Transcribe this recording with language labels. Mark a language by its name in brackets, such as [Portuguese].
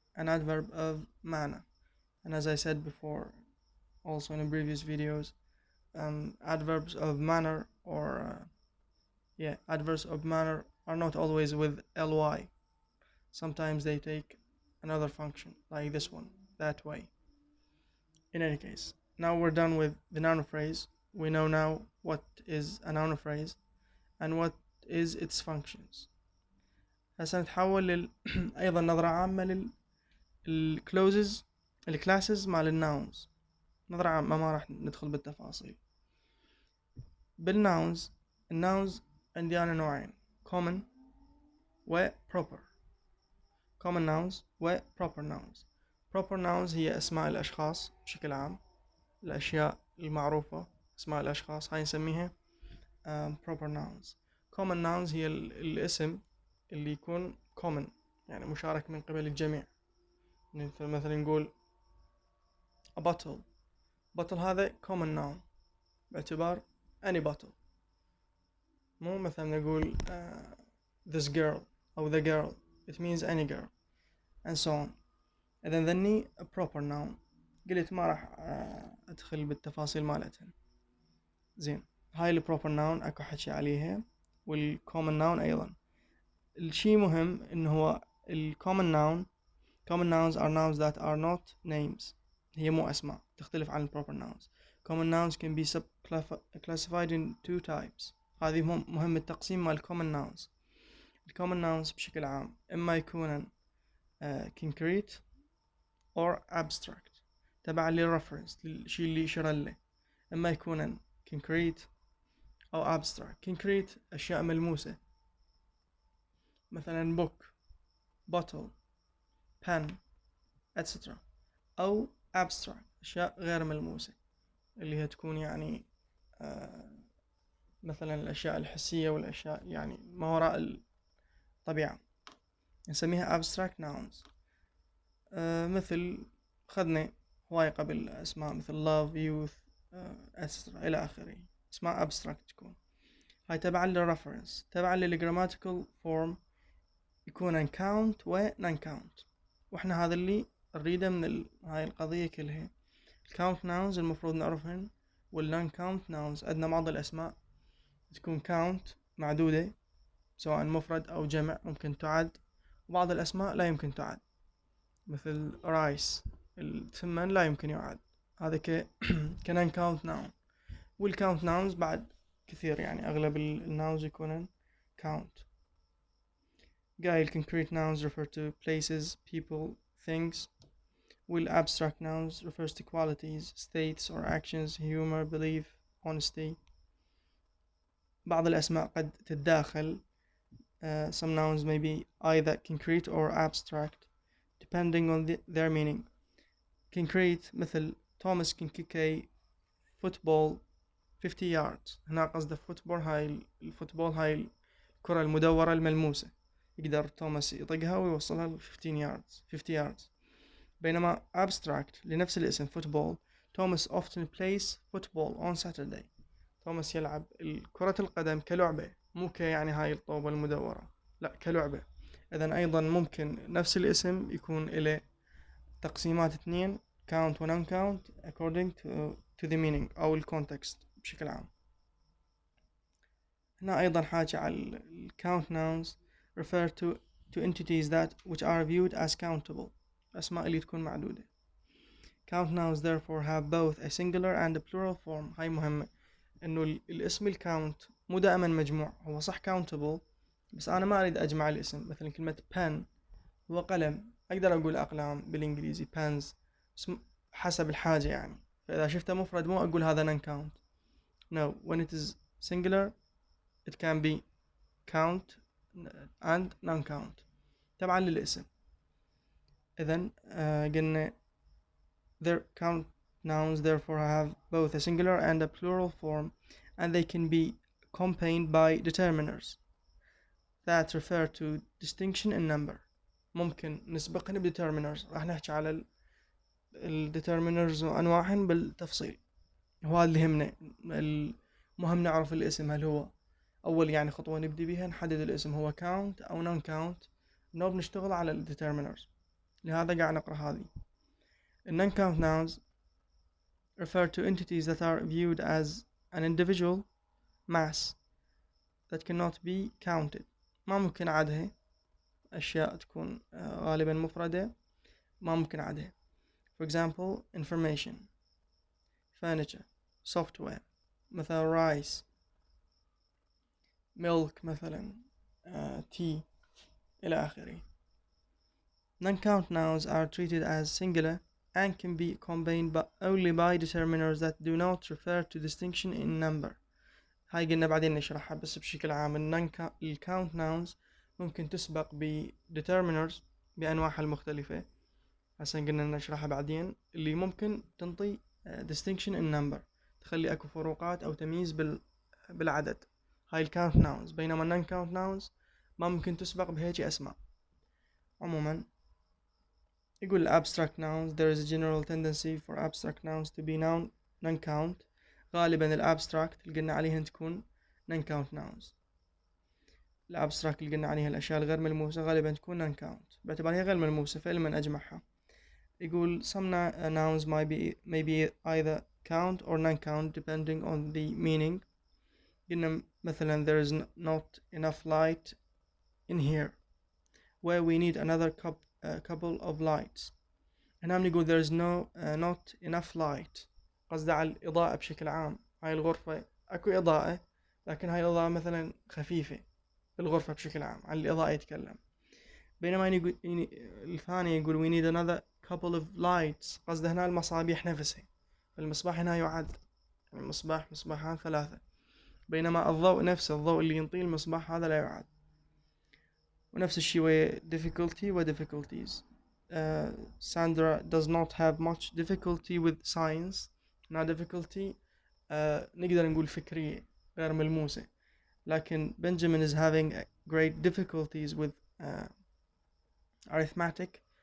[English] An adverb of manner. And as I said before, also in previous videos, adverbs of manner or adverbs of manner are not always with ly. Sometimes they take another function, like this one, that way. In any case, now we're done with the noun phrase. We know now what is a noun phrase and what is its functions. [Arabic] هسه نتحول أيضا نظرة عامة للcloses الكلاسز مع الناونز. نظرة عامة، ما راح ندخل بالتفاصيل. بالناونز، الناونز عندي أنا نوعين، common و proper. [English] common nouns و proper nouns. [Arabic] proper nouns هي أسماء الأشخاص بشكل عام، الأشياء المعروفة أسماء الأشخاص، هاي نسميها proper nouns. common nouns هي الاسم اللي يكون common، يعني مشارك من قبل الجميع. [English] مثلا نقول a bottle هذا common noun باعتبار any bottle، [Arabic] مو مثلا نقول [English] this girl أو the girl، it means any girl and so on. [Arabic] إذا ذني a proper noun. قلت ما راح أدخل بالتفاصيل مالتها. زين، هاي ال proper noun أكو حكي عليها، وال common noun أيضا. الشي مهم إنه هو ال [English] common nouns are nouns that are not names، [Arabic] هي مو أسماء، تختلف عن ال proper nouns. [English] common nouns can be classified in two types. [Arabic] هذه مهم التقسيم مال common nouns. ال common nouns بشكل عام إما يكونن concrete or abstract، تبع للreference للشي اللي يشير له. إما يكونن concrete أو abstract. concrete أشياء ملموسة، مثلا book، bottle، pen etc. أو abstract أشياء غير ملموسة، اللي هي تكون يعني مثلا الأشياء الحسية والأشياء يعني ما وراء الطبيعة، نسميها abstract nouns. مثل خذنا هواي قبل أسماء مثل love، youth etc. إلى آخره، اسماء abstract تكون. هاي تبعا للreference، تبعا للgrammatical form يكون count و non count. وإحنا هذا اللي نريده من هاي القضية كلها. count nouns المفروض نعرفهن، والnon count nouns عندنا بعض الأسماء تكون count معدودة سواء مفرد أو جمع ممكن تعد، وبعض الأسماء لا يمكن تعد، مثل rice الثمن لا يمكن يعد، هذا non count noun. والcount nouns بعد كثير، يعني أغلب الناونز يكونن count. [English] قايل concrete nouns refer to places, people, things. والabstract nouns refers to qualities, states or actions, humor, belief, honesty. [Arabic] بعض الأسماء قد تتداخل. [English] Some nouns may be either concrete or abstract depending on their meaning. concrete مثل Thomas can kick a football 50 yards. [Arabic] هنا قصد football هاي الفوتبول، هاي الكرة المدورة الملموسة، يقدر توماس يطقها ويوصلها ل 50 yards. [English] بينما abstract [Arabic] لنفس الاسم [English] football، Thomas often plays football on Saturday. [Arabic] توماس يلعب كرة القدم كلعبة، مو يعني هاي الطوبة المدورة، لا كلعبة. إذن أيضا ممكن نفس الاسم يكون إلى تقسيمات اثنين، count و non count [English] according to the meaning [Arabic] أو context بشكل عام. هنا أيضا حاجة على [English] count nouns refer to entities that which are viewed as countable، [Arabic] أسماء اللي تكون معدودة. [English] count nouns therefore have both a singular and a plural form. [Arabic] هاي مهمة، إنه الاسم الكاونت مو دائما مجموع، هو صح countable بس أنا ما أريد أجمع الاسم. مثلا كلمة pen هو قلم، أقدر أقول أقلام بالإنجليزي pens، حسب الحاجة يعني. فإذا شفته مفرد مو أقول هذا non count. [English] no, when it is singular it can be count and non count [Arabic] تبعا للاسم. إذن قلنا [English] their count nouns therefore have both a singular and a plural form, and they can be accompanied by determiners that refer to distinction in number. [Arabic] ممكن نسبقهن determiners، راح نحكي على determiners وأنواعهن بالتفصيل. هو اللي يهمنا، المهم نعرف الاسم هل هو أول يعني خطوة نبدي بها نحدد الاسم هو count أو non count، نوب نشتغل على determiners. لهذا قاعد نقرأ هذه. [English] non count nouns refer to entities that are viewed as an individual mass that cannot be counted. [Arabic] ما ممكن عدها، أشياء تكون غالبا مفردة ما ممكن عدها. [English] for example information، furniture، software، مثلا rice، milk مثلا، tea إلى آخره. non-count nouns are treated as singular and can be combined only by determiners that do not refer to distinction in number. [Arabic] هاي قلنا بعدين نشرحها، بس بشكل عام count nouns ممكن تسبق ب determiners بأنواعها المختلفة، هسه قلنا نشرحها بعدين، اللي ممكن تنطي [English] distinction in number، [Arabic] تخلي اكو فروقات او تمييز بالعدد. هاي الكاونت nouns، بينما النون كاونت nouns ما ممكن تسبق بهيجي اسماء. عموما يقول [English] abstract nouns there is a general tendency for abstract nouns to be non-count. [Arabic] غالبا الابستراكت اللي قلنا عليها تكون non-count nouns. الابستراكت اللي قلنا عليها الاشياء الغير ملموسة غالبا تكون non-count باعتبار هي غير ملموسة فإلما أجمعها. يقول [English] some nouns may be either count or non-count depending on the meaning. [Arabic] قلنا مثلا [English] there is not enough light in here where we need another couple of lights. [Arabic] هنا بنقول [English] there is not enough light، [Arabic] قصده على الإضاءة بشكل عام. هاي الغرفة أكو إضاءة لكن هاي الإضاءة مثلا خفيفة بالغرفة بشكل عام، عن الإضاءة يتكلم. بينما الثاني يقول [English] we need another couple of lights، [Arabic] قصده هنا المصابيح نفسها. المصباح هنا يعد مصباحان 3، بينما الضوء نفسه، الضوء اللي ينطيه المصباح هذا لا يعد. ونفس الشيء ويا difficulty و difficulties. [English] Sandra does not have much difficulty with science. [Arabic] هنا difficulty نقدر نقول فكرية غير ملموسة، لكن [English] Benjamin is having great difficulties with arithmetic.